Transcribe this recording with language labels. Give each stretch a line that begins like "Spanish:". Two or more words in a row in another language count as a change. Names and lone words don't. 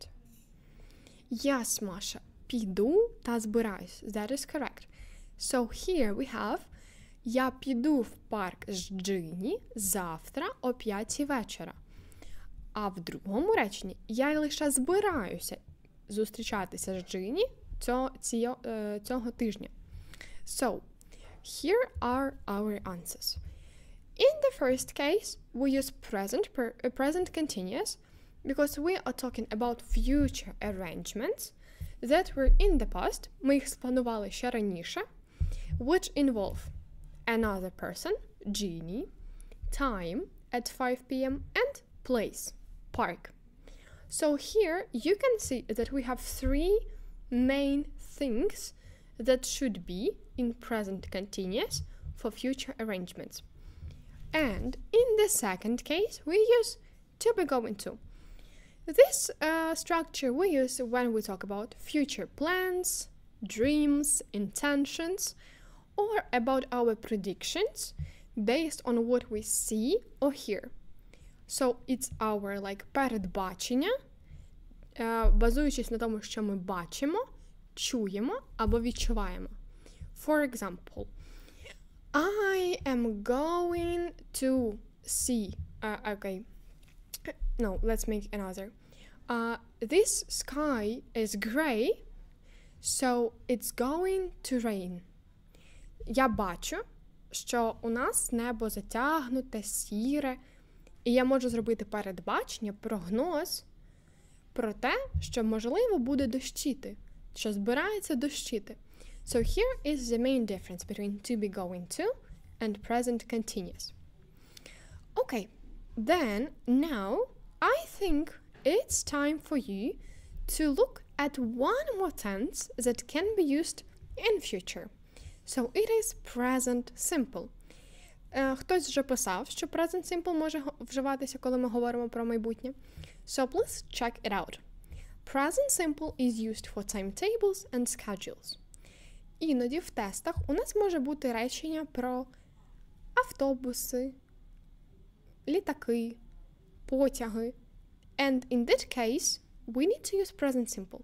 English: Yes,
Ukrainian: Masha, піду та збираюсь.
English: That is correct. So here we have
Ukrainian: я піду в парк з Джині завтра о 5 вечора. А в другому реченні я лише збираюся зустрічатися з Джині цього тижня.
English: So, here are our answers. In the first case, we use present continuous because we are talking about future arrangements that were in the past,
Ukrainian: ми їх спланували ще раніше,
English: which involve another person, Jeannie, time at 5 p.m. and place, park. So here you can see that we have 3 main things that should be in present continuous for future arrangements. And in the second case, we use to be going to. This structure we use when we talk about future plans, dreams, intentions, or about our predictions based on what we see or hear. So it's our
Ukrainian: передбачення, базуючись на тому, що ми бачимо, чуємо або відчуваємо.
English: For example, I am going to see, no, let's make another. This sky is gray, so it's going to rain.
Ukrainian: Я бачу, що у нас небо затягнуте, сіре, і я можу зробити передбачення, прогноз про те, що, можливо, буде дощити, що збирається дощити.
English: So here is the main difference between to be going to and present continuous. Okay, then now I think it's time for you to look at one more tense that can be used in future. So it is present simple.
Ukrainian: Хтось вже писав, що
English: present simple
Ukrainian: може вживатися, коли ми говоримо про майбутнє.
English: So please check it out. Present simple is used for timetables and schedules.
Ukrainian: Іноді в тестах у нас може бути речення про автобуси, літаки, потяги.
English: And in that case, we need to use present simple.